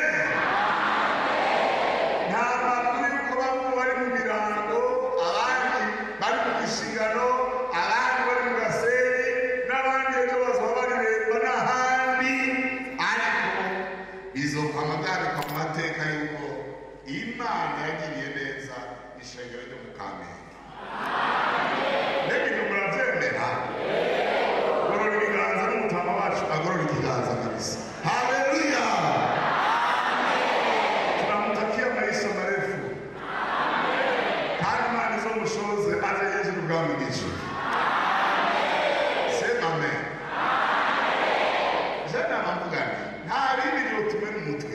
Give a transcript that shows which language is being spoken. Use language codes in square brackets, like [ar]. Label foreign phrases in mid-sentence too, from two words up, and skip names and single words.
[rn] Nta makuru y'uko bamwe bari mu mirango, abandi bari mu gishingano, abandi bari mu gaseri, n'abandi ejo bazaba bariremba n'ahandi, ariko bizokwama byandikwa mu mateka y'uko Imana yagiriye neza ishengero ryo mu Kamenge. Mbega ibyo murabyemera? Gorora ibiganza n'umutama wacu agorora ikiganza kabisa. Haleluya! [sw] Tunamutakia maisha marefu. [rn] Kandi Imana izomushoze aje hejuru ubwami bw'ijuru. [sw] Sema amen. [rn] Jana mvugani nta bindi byotume n'umutwe.